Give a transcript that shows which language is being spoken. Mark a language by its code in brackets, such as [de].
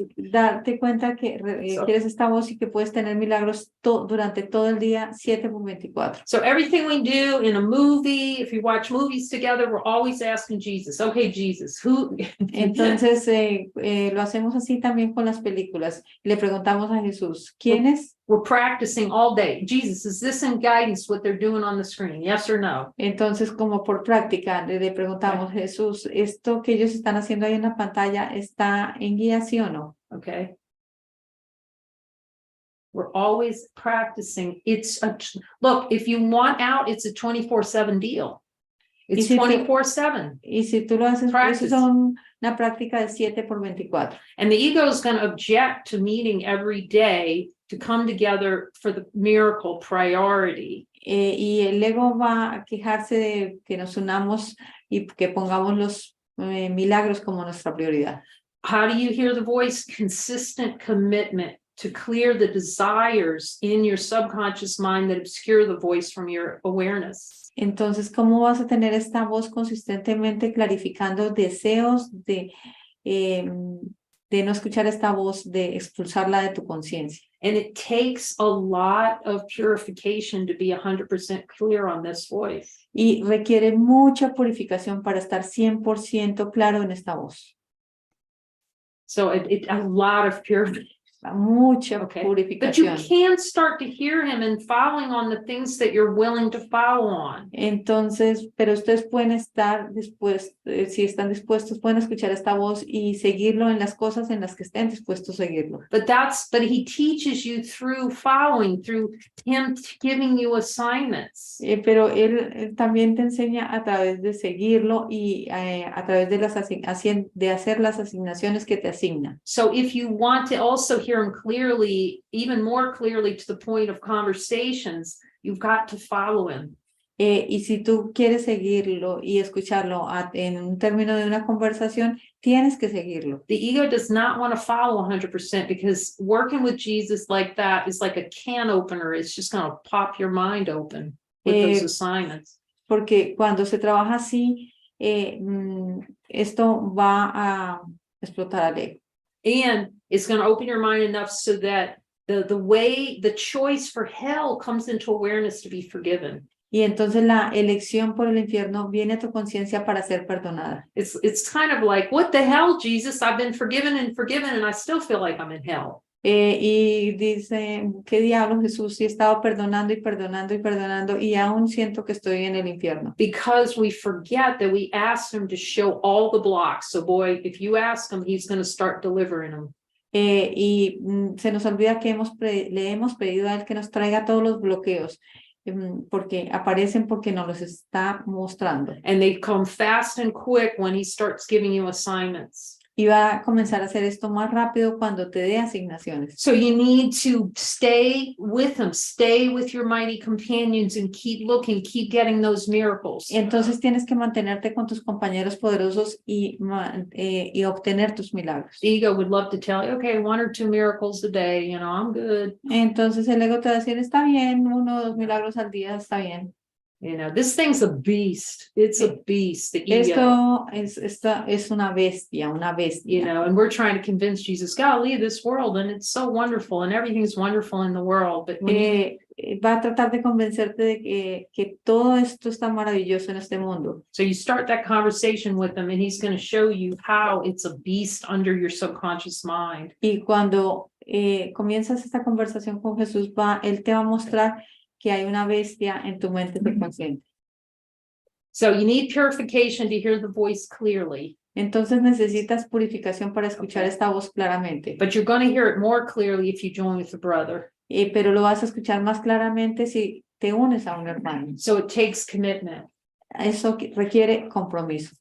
[es] darte cuenta que quieres esta voz y que puedes tener milagros durante todo el día, 7/24. [en] So everything we do in a movie, if you watch movies together, we're always asking Jesus, okay, Jesus, who? [es] Entonces, lo hacemos así también con las películas. Le preguntamos a Jesús, ¿quién es? [en] We're practicing all day. Jesus, is this in guidance what they're doing on the screen? Yes or no? [es] Entonces, como por práctica, le preguntamos, Jesús, ¿esto que ellos están haciendo ahí en la pantalla está en guía, sí o no? [en] Okay. We're always practicing. Look, if you want out, it's a 24/7 deal. It's 24/7. [es] Y si tú lo haces, eso es una práctica de 7/24. [en] And the ego is going to object to meeting every day to come together for the miracle priority. [es] Y el ego va a quejarse de que nos unamos y que pongamos los milagros como nuestra prioridad. [en] How do you hear the voice? Consistent commitment to clear the desires in your subconscious mind that obscure the voice from your awareness. [es] Entonces, ¿cómo vas a tener esta voz consistentemente clarificando deseos de no escuchar esta voz, de expulsarla de tu conciencia? [en] And it takes a lot of purification to be 100% clear on this voice. [es] Y requiere mucha purificación para estar 100% claro en esta voz. [en] So a lot of purification. [es] Mucha purificación. [en] But you can start to hear him and following on the things that you're willing to follow on. [es] Entonces, pero ustedes pueden estar dispuestos, si están dispuestos, pueden escuchar esta voz y seguirlo en las cosas en las que estén dispuestos a seguirlo. [en] But he teaches you through following, through him giving you assignments. [es] Pero él también te enseña a través de seguirlo y a través de hacer las asignaciones que te asigna. [en] So if you want to also hear him clearly, even more clearly to the point of conversations, you've got to follow him. [es] Y si tú quieres seguirlo y escucharlo en un término de una conversación, tienes que seguirlo. [en] The ego does not want to follow 100% because working with Jesus like that is like a can opener. It's just going to pop your mind open with those assignments. [es] Porque cuando se trabaja así, esto va a explotar al ego. [en] And it's going to open your mind enough so that the choice for hell comes into awareness to be forgiven. [es] Y entonces la elección por el infierno viene a tu conciencia para ser perdonada. [en] It's kind of like, what the hell, Jesus? I've been forgiven, and I still feel like I'm in hell. [es] Y dice, ¿qué diablo, Jesús? Si he estado perdonando y perdonando y perdonando y aún siento que estoy en el infierno. [en] Because we forget that we asked him to show all the blocks. So boy, if you ask him, he's going to start delivering them. [es] Se nos olvida que le hemos pedido a él que nos traiga todos los bloqueos, porque aparecen porque nos los está mostrando. [en] And they come fast and quick when he starts giving you assignments. [es] Y va a comenzar a hacer esto más rápido cuando te dé asignaciones. [en] So you need to stay with him, stay with your mighty companions, and keep looking, keep getting those miracles. [es] Entonces tienes que mantenerte con tus compañeros poderosos y obtener tus milagros. [en] The ego would love to tell you, okay, 1 or 2 miracles a day, I'm good. [es] Entonces el ego te va a decir, está bien, 1 o 2 milagros al día, está bien. [en] This thing's a beast. It's a beast. The ego. [es] Esta es una bestia, una bestia. [en] And we're trying to convince Jesus, God, leave this world, and it's so wonderful, and everything's wonderful in the world. But [es] va a tratar de convencerte de que todo esto está maravilloso en este mundo. [en] So you start that conversation with him, and he's going to show you how it's a beast under your subconscious mind. [es] Y cuando comienzas esta conversación con Jesús, él te va a mostrar que hay una bestia en tu mente subconsciente. [en] So you need purification to hear the voice clearly. [es] Entonces necesitas purificación para escuchar esta voz claramente. [en] But you're going to hear it more clearly if you join with the brother. [es] Pero lo vas a escuchar más claramente si te unes a un hermano. [en] So it takes commitment. [es] Eso requiere compromiso.